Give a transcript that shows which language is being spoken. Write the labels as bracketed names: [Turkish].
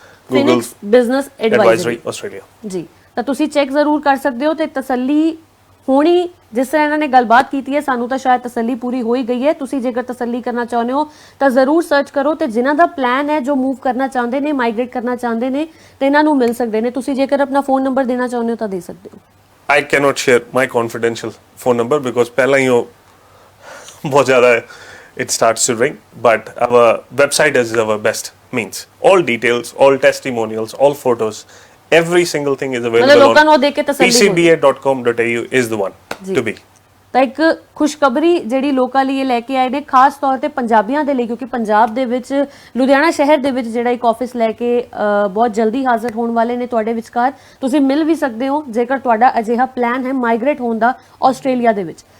[English] Phoenix Business Advisory Australia. [Punjabi] ਜੀ, ਤਾਂ ਤੁਸੀਂ ਚੈੱਕ ਜ਼ਰੂਰ ਕਰ ਸਕਦੇ ਹੋ, ਤੇ ਤਸੱਲੀ ਹੋਣੀ, ਜਿਸ ਤਰ੍ਹਾਂ ਇਹਨਾਂ ਨੇ ਗੱਲਬਾਤ ਕੀਤੀ ਹੈ, ਸਾਨੂੰ ਤਾਂ ਸ਼ਾਇਦ ਤਸੱਲੀ ਪੂਰੀ ਹੋ ਹੀ ਗਈ ਹੈ। ਤੁਸੀਂ ਜੇਕਰ ਤਸੱਲੀ ਕਰਨਾ ਚਾਹੁੰਦੇ ਹੋ ਤਾਂ ਜ਼ਰੂਰ ਸਰਚ ਕਰੋ, ਤੇ ਜਿਨ੍ਹਾਂ ਦਾ ਪਲਾਨ ਹੈ, ਜੋ ਮੂਵ ਕਰਨਾ ਚਾਹੁੰਦੇ ਨੇ, ਮਾਈਗ੍ਰੇਟ ਕਰਨਾ ਚਾਹੁੰਦੇ ਨੇ, ਤੇ ਇਹਨਾਂ ਨੂੰ ਮਿਲ ਸਕਦੇ ਨੇ। ਤੁਸੀਂ ਜੇਕਰ ਆਪਣਾ ਫੋਨ ਨੰਬਰ ਦੇਣਾ ਚਾਹੁੰਦੇ ਹੋ ਤਾਂ ਦੇ ਸਕਦੇ ਹੋ। [English] I cannot share my confidential phone number because [Punjabi] ਪਹਿਲਾਂ ਹੀ ਉਹ ਬਹੁਤ ਜ਼ਿਆਦਾ [English] it starts to ring, but our website is our best means. All details, all testimonials, all photos, every single thing is available [Punjabi] ਮਤਲਬ ਲੋਕਾਂ ਨੂੰ ਉਹ [English] on [Punjabi] ਦੇਖ ਕੇ ਤਸੱਲੀ ਹੋਵੇ। [English] pcba.com.au is the one to be. [Punjabi] ਤਾਂ ਇੱਕ ਖੁਸ਼ਖਬਰੀ ਜਿਹੜੀ ਲੋਕਾਂ ਲਈ ਇਹ ਲੈ ਕੇ ਆਏ ਨੇ, ਖਾਸ ਤੌਰ ਤੇ ਪੰਜਾਬੀਆਂ ਦੇ ਲਈ, ਕਿਉਂਕਿ ਪੰਜਾਬ ਦੇ ਵਿੱਚ ਲੁਧਿਆਣਾ ਸ਼ਹਿਰ ਦੇ ਵਿੱਚ ਜਿਹੜਾ ਇੱਕ ਆਫਿਸ ਲੈ ਕੇ ਬਹੁਤ ਜਲਦੀ ਹਾਜ਼ਰ ਹੋਣ ਵਾਲੇ ਨੇ ਤੁਹਾਡੇ ਵਿਚਕਾਰ। ਤੁਸੀਂ ਮਿਲ ਵੀ ਸਕਦੇ ਹੋ ਜੇਕਰ ਤੁਹਾਡਾ ਅਜਿਹਾ ਪਲਾਨ ਹੈ ਮਾਈਗ੍ਰੇਟ ਹੋਣ ਦਾ ਆਸਟ੍ਰੇਲੀਆ ਦੇ ਵਿੱਚ।